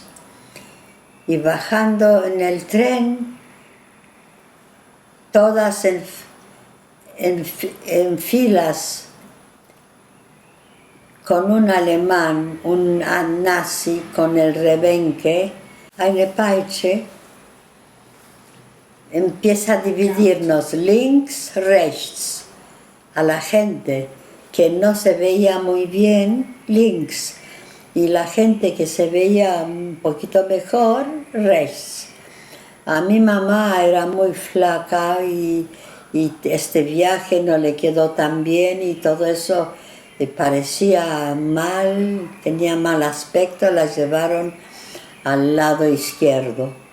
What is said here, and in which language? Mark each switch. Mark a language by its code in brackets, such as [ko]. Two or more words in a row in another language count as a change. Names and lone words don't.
[es] Y bajando en el tren, todas en filas, con un alemán, un nazi con el rebenque, [de] eine Peitsche, [es] empieza a dividirnos [de] links, rechts, [es] a la gente que no se veía muy bien, links, y la gente que se veía un poquito mejor, rechts. A mi mamá era muy flaca y este viaje no le quedó tan bien y todo eso parecía mal, tenía mal aspecto, la llevaron al lado izquierdo.